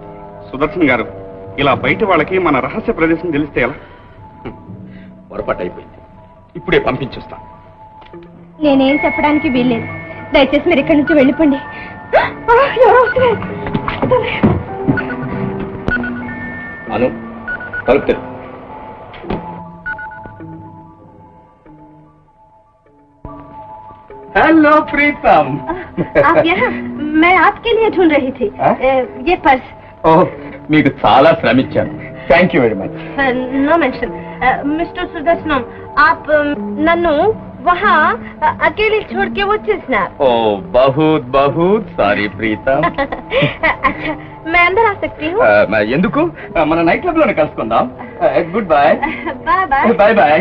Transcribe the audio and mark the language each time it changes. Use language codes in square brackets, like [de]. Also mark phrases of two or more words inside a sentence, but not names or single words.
[te] సుదర్శన్ గారు ఇలా బయట వాళ్ళకి మన రహస్య ప్రదేశం తెలిస్తే ఎలా పొరపాటు అయిపోయింది. ఇప్పుడే పంపించేస్తాను. నేనేం చెప్పడానికి వీల్లేదు. దయచేసి మీరు ఇక్కడి నుంచి వెళ్ళిపోండి. ఎవరో వస్తున్నారు. అను తలుపు తెరు. [hi] हेलो प्रीतम आप यहाँ मैं आपके लिए ढूंढ रही थी ये पर्स [te] ओह మీకు చాలా శ్రమించాను [en] thank you very much no mention mister [hi] सुदर्शनम आप नन्नू वहाँ अकेले छोड़ के వచ్చేసినారు [te] ఓ [hi] बहुत बहुत [te] సారీ ప్రీతమ్ [hi] अच्छा मैं अंदर आ सकती हूँ [te] ఎందుకు మన [en] night club [te] లోనే కలుసుకుందాం [en] good bye bye bye bye bye